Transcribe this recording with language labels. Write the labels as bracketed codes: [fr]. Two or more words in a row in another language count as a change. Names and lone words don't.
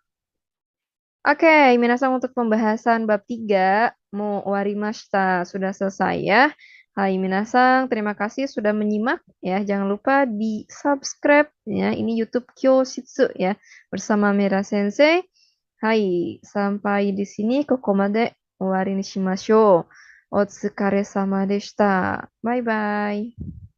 [id] Oke, minasan, untuk pembahasan bab 3 [ja] もう終わりました, [id] sudah selesai ya. Hai minasan, terima kasih sudah menyimak ya. Jangan lupa di subscribe ya. Ini YouTube Kyoshitsu ya bersama Mira Sensei. Hai, sampai di sini [ja] ここまで終わりにしましょう. お疲れ様でした. [en] Bye bye.